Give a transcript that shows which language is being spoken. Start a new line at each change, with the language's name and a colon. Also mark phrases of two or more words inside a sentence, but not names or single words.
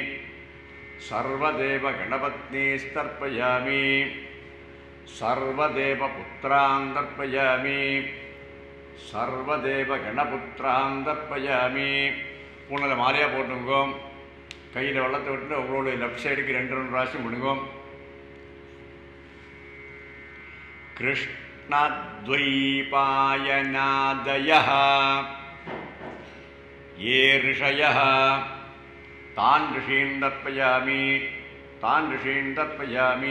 Sanskrit: சர்வதேவகணபத்னீஸ்தர்ப்பயாமி. सर्वदेवपुत्रान् तर्पयामि. सर्वदेवगणपुत्रान् तर्पयामि.
Tamil: பூனலை மாலையாக போட்டுங்கோ. கையில் வெள்ளத்தை விட்டு உங்களுடைய
English: left side
Tamil: 2 ராசியும் பண்ணுங்கோ.
Sanskrit: கிருஷ்ணத்வைபாயனாதயः ये ऋषयः तान् ऋषीन् तर्पयामि. तान् ऋषीन् तर्पयामि.